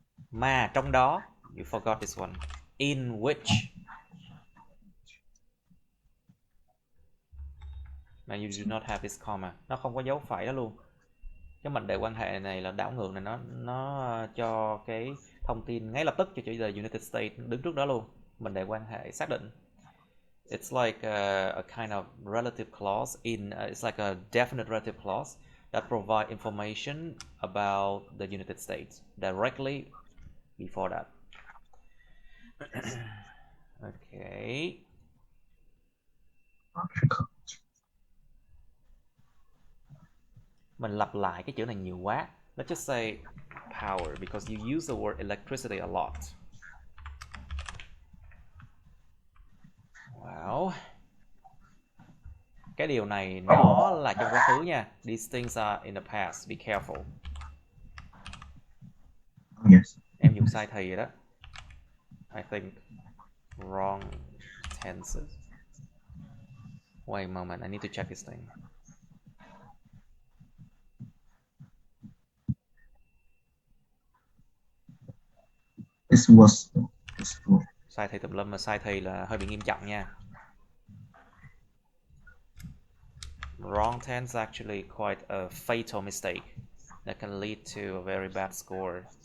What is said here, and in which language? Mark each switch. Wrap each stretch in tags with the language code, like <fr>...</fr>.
<vi>Mà trong đó,</vi> <en>you forgot this one, in which, mà you do not have this comma,</en> <vi>nó không có dấu phẩy đó luôn. Cái mệnh đề quan hệ này là đảo ngược này, nó cho cái thông tin ngay lập tức cho chữ the United States đứng trước đó luôn. Mệnh đề quan hệ xác định.</vi> <en>It's like a kind of relative clause it's like a definite relative clause that provide information about the United States directly before that. Okay.</en> <vi>Mình lặp lại cái chữ này nhiều quá.</vi> <en>Let's just say power because you use the word electricity a lot. Wow.</en> <vi>Cái điều này nó là trong quá khứ nha.</vi> <en>These things are in the past. Be careful. Yes.</en> <vi>Em dùng sai thì rồi đó.</vi> <en>I think wrong tenses. Wait a moment. I need to check this thing. This was.</en> <vi>Sai thì tùm lum, mà sai thì là hơi bị nghiêm trọng nha.</vi> <en>Wrong tense is actually quite a fatal mistake that can lead to a very bad score.</en>